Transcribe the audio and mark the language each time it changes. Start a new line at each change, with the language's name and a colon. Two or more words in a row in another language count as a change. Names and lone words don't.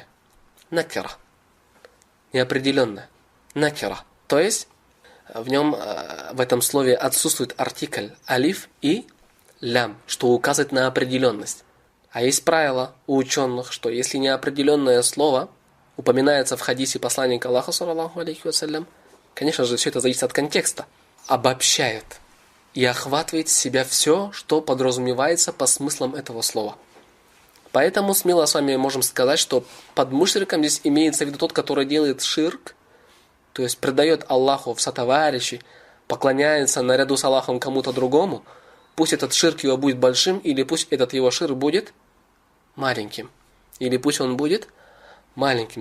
Russian: Накира. Неопределенное. Накира. То есть в нем, в этом слове отсутствует артикль алиф и лям, что указывает на определенность. А есть правило у ученых, что если неопределенное слово упоминается в хадисе посланника Аллаха,
Arabic: صلى الله عليه وسلم,
Russian: конечно же, все это зависит от контекста, обобщает и охватывает в себя все, что подразумевается по смыслам этого слова. Поэтому смело с вами можем сказать, что под мушриком здесь имеется в виду тот, который делает ширк, то есть предает Аллаху в сотоварищи, поклоняется наряду с Аллахом кому-то другому, пусть этот ширк его будет большим, или пусть этот его ширк будет маленьким, или пусть он будет маленьким.